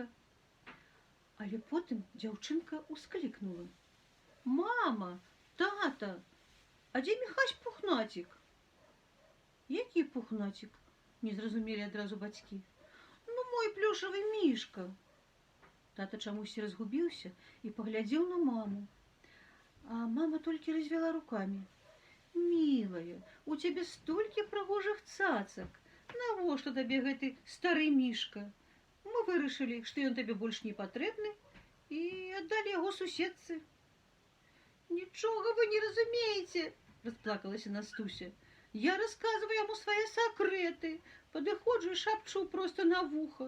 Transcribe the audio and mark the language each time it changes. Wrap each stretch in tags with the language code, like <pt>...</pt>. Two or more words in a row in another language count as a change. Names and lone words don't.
<be>Але потым дзяўчынка ўсклікнула: «Мама, тата, а дзе Міхась Пухнацік?» «Які Пухнацік?» – не зразумелі адразу бацькі. «Ну, мой плюшавы мішка». Тата чамусьці разгубіўся і паглядзеў на маму.</be> <ru>А мама только развела руками. «Милая, у тебя столько</ru> <be>прыгожых цацак. Навошта табе гэты стары мішка? Мы вырашылі, што ён табе больш не патрэбны, і аддалі яго суседцы». «Нічога вы не разумееце!» – расплакалася Настуся. «Я рассказываю яму свае сакрэты, падыходжу і шапчу проста на вуха.</be>